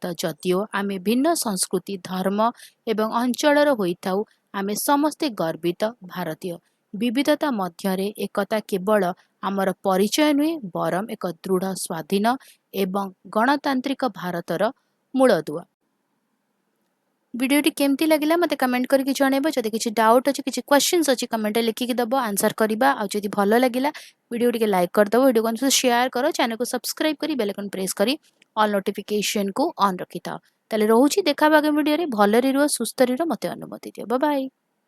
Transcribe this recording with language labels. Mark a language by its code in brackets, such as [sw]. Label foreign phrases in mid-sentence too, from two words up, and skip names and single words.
[or] ଯଦିଓ ଆମେ ଭିନ୍ନ ସଂସ୍କୃତି, ଧର୍ମ ଏବଂ ଅଞ୍ଚଳର ହୋଇଥାଉ, ଆମେ ସମସ୍ତେ ଗର୍ବିତ ଭାରତୀୟ। ବିବିଧତା ମଧ୍ୟରେ ଏକତା କେବଳ ଆମର ପରିଚୟ ନୁହେଁ, ବରଂ ଏକ ଦୃଢ଼, ସ୍ୱାଧୀନ ଏବଂ ଗଣତାନ୍ତ୍ରିକ ଭାରତର ମୂଳଦୁଆ। ଭିଡିଓଟି କେମତି ଲାଗିଲା ମତେ କମେଣ୍ଟ କରିକି জଣାଇବ। ଯଦି କିଛି ଡାଉଟ ଅଛି, କିଛି କ୍ୱେଶ୍ଚିନ୍ସ ଅଛି, କମେଣ୍ଟରେ ଲେଖିକି ଦେବ, ଆନ୍ସର କରିବା। ଆଉ ଯଦି ଭଲ ଲାଗିଲା ଭିଡ଼ିଓ ଟିକେ ଲାଇକ୍ କରିଦେବ, ଭିଡ଼ିଓକୁ ଅନୁ ସେୟାର କର, ଚ୍ୟାନେଲକୁ ସବସ୍କ୍ରାଇବ କରି [en] bell icon press [or] କରି [en] all notificationକୁ [or] ଅନ୍ ରଖିଥାଅ। ତାହେଲେ ରହୁଛି, ଦେଖା ହବା ଆଗାମୀ ଭିଡ଼ିଓରେ। ଭଲରେ ରୁହ, ସୁସ୍ଥରେ ରୁହ, ମୋତେ ଅନୁମତି ଦିଅ। [en] bye bye.